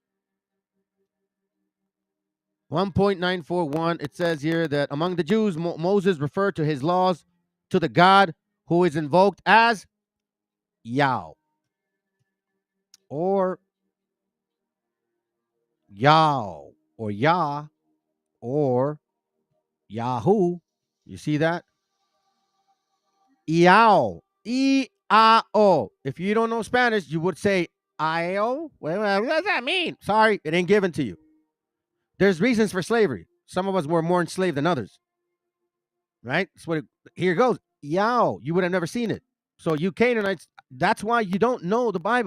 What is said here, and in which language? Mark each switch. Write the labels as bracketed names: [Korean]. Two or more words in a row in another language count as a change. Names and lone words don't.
[English] 1.941, it says here that among the Jews, Moses referred to his laws to the God who is invoked as Yah or Yah or Yah or Yahoo. You see that? Iao. E-I-O. If you don't know Spanish, you would say I-O. Well, what does that mean? Sorry, it ain't given to you. There's reasons for slavery. Some of us were more enslaved than others. Right? That's what here it goes. Yao. You would have never seen it. So you Canaanites, that's why you don't know the Bible.